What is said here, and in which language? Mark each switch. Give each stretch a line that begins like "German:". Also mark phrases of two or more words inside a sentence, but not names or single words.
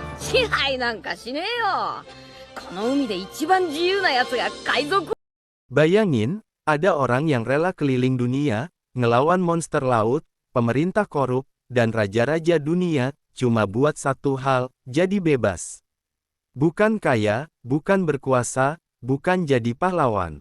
Japanese: 支配なんかしねえよ。この海で一番自由な奴が海賊。
Indonesian: Bayangin, ada orang yang rela keliling dunia, ngelawan monster laut, pemerintah korup, dan raja-raja dunia, cuma buat satu hal, jadi bebas. Bukan kaya, bukan berkuasa, bukan jadi pahlawan.